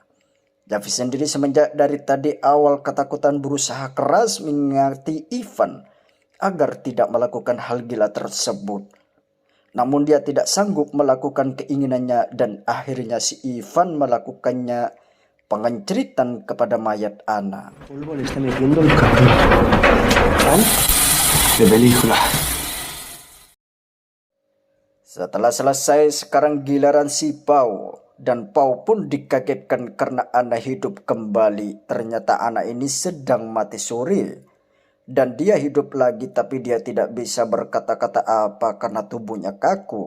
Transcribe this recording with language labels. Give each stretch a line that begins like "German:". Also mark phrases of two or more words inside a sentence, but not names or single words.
Indonesian: Javi sendiri semenjak dari tadi awal ketakutan berusaha keras mengingati Ivan agar tidak melakukan hal gila tersebut. Namun dia tidak sanggup melakukan keinginannya dan akhirnya si Ivan melakukannya, pengenceritan kepada mayat Anna.
Spanish: Polvo le está metiendo el cabrón. ¿Fan? De película.
Indonesian: Setelah selesai, sekarang giliran si Pau. Dan Pau pun dikagetkan karena Anna hidup kembali. Ternyata anak ini sedang mati suri. Dan dia hidup lagi, tapi dia tidak bisa berkata-kata apa karena tubuhnya kaku.